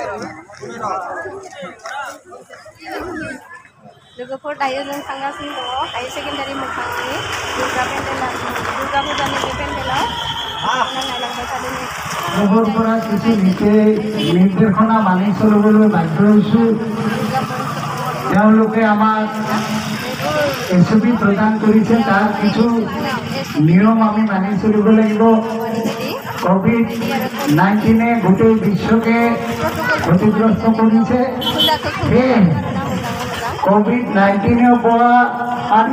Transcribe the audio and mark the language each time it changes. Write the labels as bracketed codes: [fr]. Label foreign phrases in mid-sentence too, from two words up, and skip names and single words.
[brx] लोगोफोर दायो जों थांगासिनो दङ हाई सेकेन्डारि मोखांनि दुर्गा पुजानि बे पेन्डेलाव नायलांबाय थादो [as] लोगोफोरा কিছু নিৰ্দেশনা মানি চলিবলৈ বাধ্য হৈছোঁ তেওঁলোকে আমাক এছপি প্ৰদান কৰিছে তাৰ কিছু নিয়ম আমি মানি চলিব লাগিব কোভিড-19 গোটেই বিশ্বকে ক্ষতিগ্ৰস্ত কৰিছে কোভিড-19 পৰা আনি